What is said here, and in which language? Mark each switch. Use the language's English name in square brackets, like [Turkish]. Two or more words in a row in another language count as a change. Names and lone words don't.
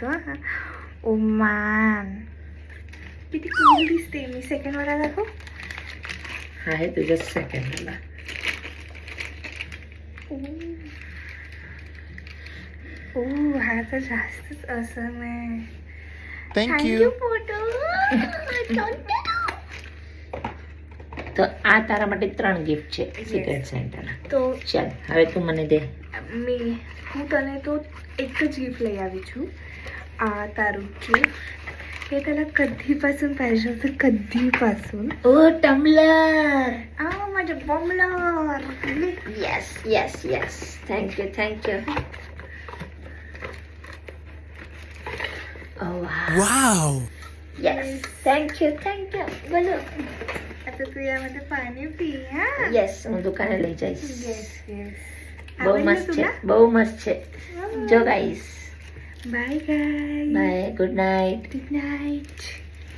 [Marathi] हा [English] oh man [Marathi] किती कूल दिसते. मी सेकंड वाला दाखव. हा आहे तुझ्या सेकंडला. ओ हा तर जास्तच असं नाही. [English] thank you. [Marathi] फोटो. [Gujarati] તો આ તારા માટે 3 गिफ्ट છે સિક્રેટ સેન્ટાના. તો ચાલ હવે તું મને દે. હું તને તો એક જ गिफ्ट લઈ આવી છું. આ તારું गिफ्ट. [Marathi] हे त्याला कधीपासून पाहिजे होतं, कधीपासून. [English] oh tumbler. [Marathi] माझं बॉम्बलर. [English] yes yes yes. thank you thank you. ओ वाव. yes. thank you thank you. बोलो. [Marathi] आता तू यामध्ये पाणी पी. हा यस, [Gujarati] હું દુકાને લઈ જઈશ. [English] yes yes. [Gujarati] બહુ મસ્ત છે, બહુ મસ્ત છે. જો ગાઈસ. [English] bye guy. bye, good night. good night.